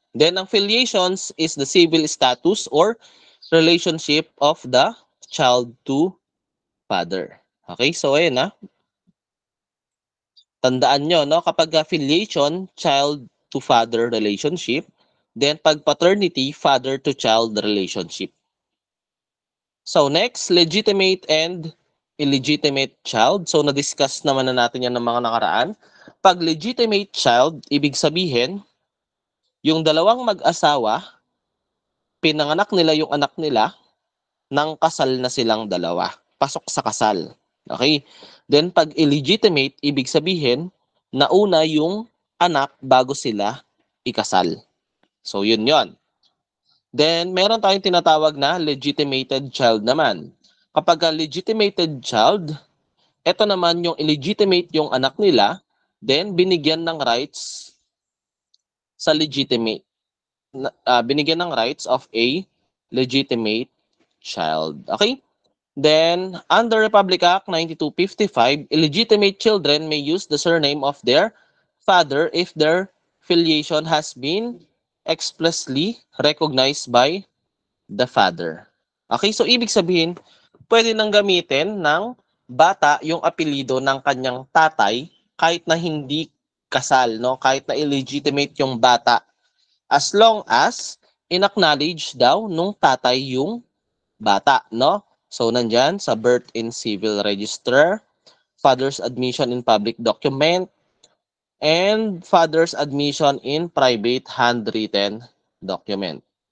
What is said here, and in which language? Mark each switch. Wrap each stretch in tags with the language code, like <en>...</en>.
<en>Then ang filiations is the civil status or relationship of the child to father.</en> <tl>Okay, so ayun na. Tandaan nyo, no? Kapag affiliation, child to father relationship.</tl> <en>Then pag paternity, father to child relationship. So next, legitimate and illegitimate child.</en> <tl>So na-discuss naman na natin yan ng mga nakaraan. Pag legitimate child, ibig sabihin, yung dalawang mag-asawa, pinanganak nila yung anak nila nang kasal na silang dalawa. Pasok sa kasal. Okay? Then pag illegitimate, ibig sabihin, nauna yung anak bago sila ikasal. So yun yon. Then meron tayong tinatawag na legitimated child naman. Kapag legitimated child, ito naman yung illegitimate yung anak nila, then binigyan ng rights sa legitimate.</tl> <en>Binigyan ng rights of a legitimate child. Okay? Then, under Republic Act 9255, illegitimate children may use the surname of their father if their filiation has been explicitly recognized by the father.</en> <tl>Okay, so ibig sabihin, pwede nang gamitin ng bata yung apelido ng kanyang tatay kahit na hindi kasal, no? Kahit na illegitimate yung bata. As long as inacknowledge daw nung tatay yung bata, no?</tl> <en>So, nandyan sa birth in civil register, father's admission in public document, and father's admission in private handwritten document.</en>